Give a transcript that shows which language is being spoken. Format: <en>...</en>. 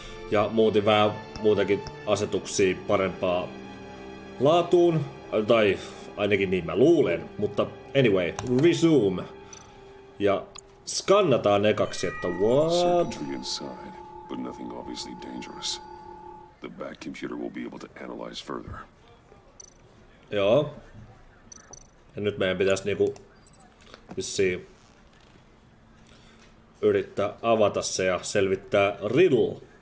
<fi>Ja muutin vähän muutenkin asetuksia parempaa laatuun. Tai ainakin niin mä luulen. Mutta</fi> <en>anyway, resume.</en> <fi>Ja skannataan ekaksi, että what?</fi> <en>But nothing obviously dangerous. The back computer will be able to analyze further.</en> <fi>Joo. Ja nyt meidän pitäisi niinku vissiin yrittää avata se ja selvittää riddle.</fi>